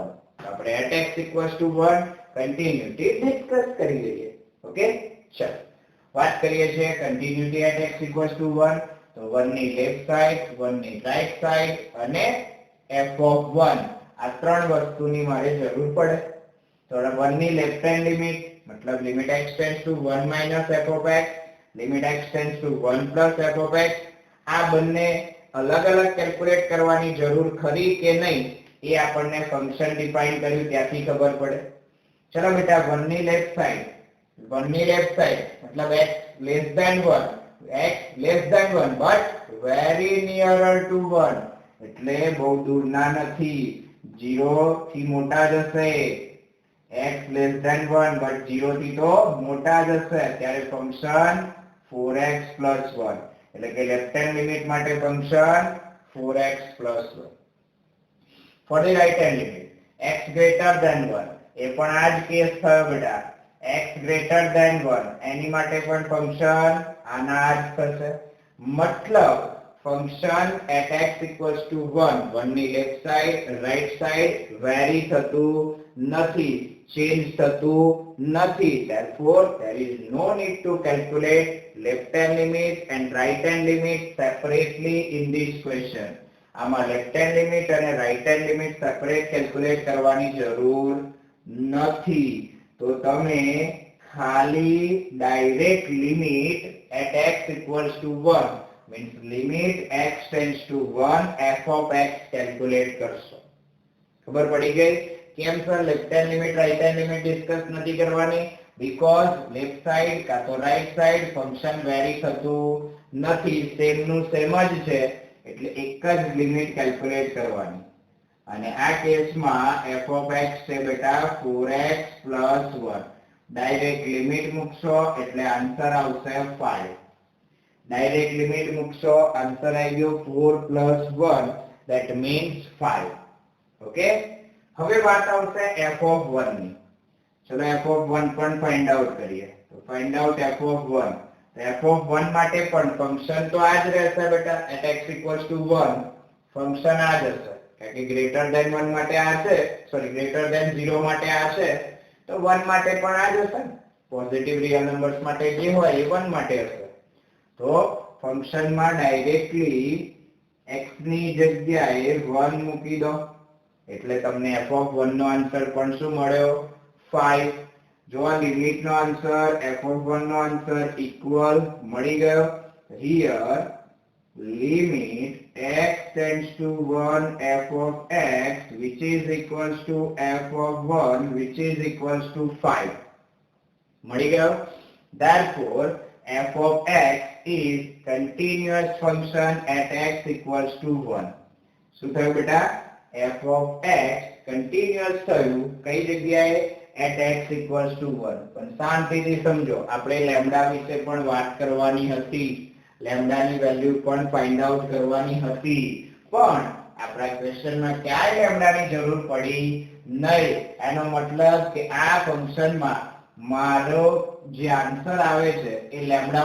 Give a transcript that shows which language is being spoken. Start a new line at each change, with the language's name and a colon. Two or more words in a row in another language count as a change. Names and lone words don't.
Gujarati: આપણે
English: at x equals to 1 continuity
Gujarati: discuss કરી લઈએ.
English: ઓકે,
Gujarati: ચલો વાત કરીએ છીએ
English: continuity at x equals to 1.
Gujarati: તો 1 ની
English: left side,
Gujarati: 1 ની
English: right side
Gujarati: અને
English: f of 1,
Gujarati: આ ત્રણ વસ્તુની મારે જરૂર પડે. તો 1 ની
English: left hand limit
Gujarati: મતલબ
English: limit x tends to 1 minus f of x, limit x tends to 1 plus f of x,
Gujarati: આ બંને અલગ અલગ કેલ્ક્યુલેટ કરવાની જરૂર ખરી કે નહીં એ આપણને
English: function define
Gujarati: કર્યું ત્યાંથી ખબર પડે. ચલો બેટા
English: 1 ની left side, 1 ની left side મતલબ x less than 1, x less than 1 but very nearer to 1,
Gujarati: એટલે બહુ દૂરના નથી, 0 થી મોટા જશે
English: x less than 1 but
Gujarati: 0 થી તો મોટા જશે ત્યારે ફંક્શન
English: 4x plus 1
Gujarati: એટલે કે
English: left hand limit
Gujarati: માટે ફંક્શન
English: 4x plus 1. For the right hand limit x greater than 1
Gujarati: એ પણ આ જ કેસ થયો બેટા
English: x greater than 1
Gujarati: એની માટે પણ ફંક્શન આના જ થશે મતલબ ફંક્શન
English: at x equals to 1 1 ની left side right side very
Gujarati: થતું નથી
English: change
Gujarati: થતું નથી
English: therefore there is no need to calculate left hand limit and right hand limit separately in this question.
Gujarati: આમાં
English: left hand limit
Gujarati: અને
English: right hand limit separate calculate
Gujarati: કરવાની જરૂર નથી તો તમે ખાલી
English: direct limit at x equals to 1 means limit x tends to 1 f of x
Gujarati: કેલ્ક્યુલેટ કરશો ખબર પડી ગઈ કેમ સર
English: left hand limit right hand limit discuss
Gujarati: નથી કરવાની
English: because left side
Gujarati: કા તો
English: right side function very
Gujarati: થતું નથી સેમ નું સેમ જ છે એટલે એક જ
English: limit calculate
Gujarati: કરવાની અને આ કેસમાં
English: f of x
Gujarati: છે બેટા 4x 1
English: direct limit
Gujarati: મૂકશો એટલે આન્સર આવશે 5
English: direct limit
Gujarati: મૂકશો આન્સર આવી ગયો 4 1
English: that means
Gujarati: 5 ઓકે હવે વાત આવશે
English: f of 1
Gujarati: ની ચલો
English: f of 1
Gujarati: પણ
English: find out
Gujarati: કરીએ તો
English: find out f of 1
Gujarati: તો
English: f of 1
Gujarati: માટે પણ ફંક્શન તો આ જ રહેશે બેટા
English: at x equals to 1
Gujarati: ફંક્શન આ જ હશે કારણ કે
English: greater than 1
Gujarati: માટે આ છે
English: sorry greater than 0
Gujarati: માટે આ છે તો 1 માટે પણ આ જ હશે
English: positive real numbers
Gujarati: માટે જે હોય એ 1 માટે હશે તો ફંક્શનમાં ડાયરેક્ટલી x ની જગ્યાએ 1 મૂકી દો એટલે તમને
English: f of 1
Gujarati: નો આન્સર પણ શું મળ્યો 5 જો આ લિમિટ નો આન્સર
English: f of 1
Gujarati: નો આન્સર ઇક્વલ મળી ગયો
English: here limit x tends to 1 f of x which is equals to f of 1 which is equals to 5
Gujarati: મળી ગયો
English: therefore f of x is continuous function at x equals to 1
Gujarati: શું થયું બેટા
English: f of x continuous થયું
Gujarati: કઈ જગ્યાએ
English: at x equals to 1
Gujarati: પણ શાંતિથી સમજો આપણે લેમ્ડા વિશે પણ વાત કરવાની હતી લેમ્ડાની વેલ્યુ પણ
English: find out
Gujarati: કરવાની હતી પણ આપણા ક્વેશ્ચનમાં ક્યાંય લેમ્ડાની જરૂર પડી નહીં એનો મતલબ કે આ ફંક્શનમાં મારો જે આન્સર આવે છે એ લેમ્ડા